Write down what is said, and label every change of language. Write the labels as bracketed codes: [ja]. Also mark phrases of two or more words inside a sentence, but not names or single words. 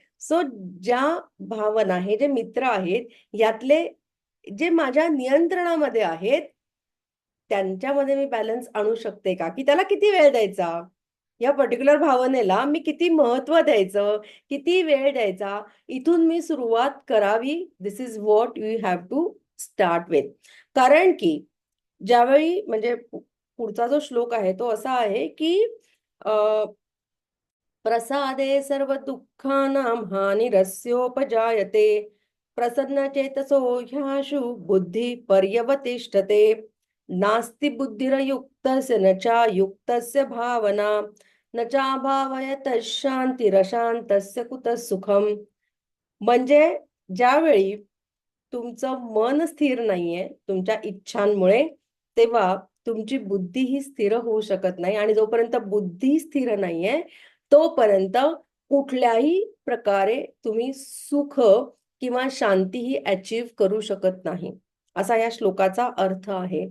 [mr] सो ज्या भावना, हे जे मित्र आहेत यातले जे माझ्या नियंत्रणामध्ये आहेत त्यांच्यामध्ये मी बॅलन्स आणू शकते का, की त्याला किती वेळ द्यायचा, या पर्टिक्युलर भावनेला मी किती महत्व द्यायचं, किती वेळ द्यायचा, इथून मी सुरुवात करावी. [en] This is what you have to start with. [mr] कारण की ज्यावेळी म्हणजे पुढचा जो श्लोक आहे तो असा आहे की [sa] प्रसादे सर्व दुःखानां हानिरस्योपजायते प्रसन्नचेतसो ह्याशु बुद्धि पर्यवतिष्ठते नास्ति बुद्धिरयुक्तस्य न चायुक्तस्य भावना न चाभावयतः शान्तिरशान्तस्य कुतः सुखम. [mr] म्हणजे ज्यावेळी तुमचं मन स्थिर नाहीये तुमच्या इच्छांमुळे, तेव्हा तुमची बुद्धी ही स्थिर होऊ शकत नाही, आणि जोपर्यंत बुद्धी स्थिर नाहीये तोपर्यंत कुठल्याही प्रकारे तुम्ही सुख किंवा शांती ही अचीव करू शकत नाही, असा या श्लोकाचा अर्थ आहे.